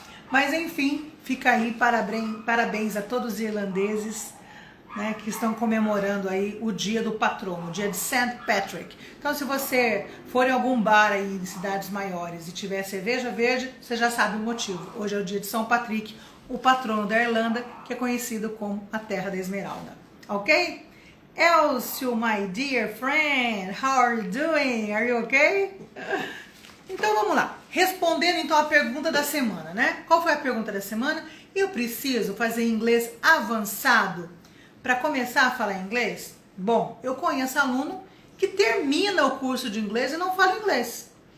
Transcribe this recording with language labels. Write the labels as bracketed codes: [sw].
[pt] Mas enfim, fica aí, parabéns a todos os irlandeses, né, que estão comemorando aí o dia do patrono, o dia de St. Patrick. Então se você for em algum bar aí em cidades maiores e tiver cerveja verde, você já sabe o motivo. Hoje é o dia de São Patrick, o patrono da Irlanda, que é conhecido como a Terra da Esmeralda. Ok? [en] Elcio, my dear friend, how are you doing? Are you okay? [pt] Então vamos lá. Respondendo então a pergunta da semana, né? Qual foi a pergunta da semana? Eu preciso fazer inglês avançado para começar a falar inglês? Bom, eu conheço aluno que termina o curso de inglês e não fala inglês.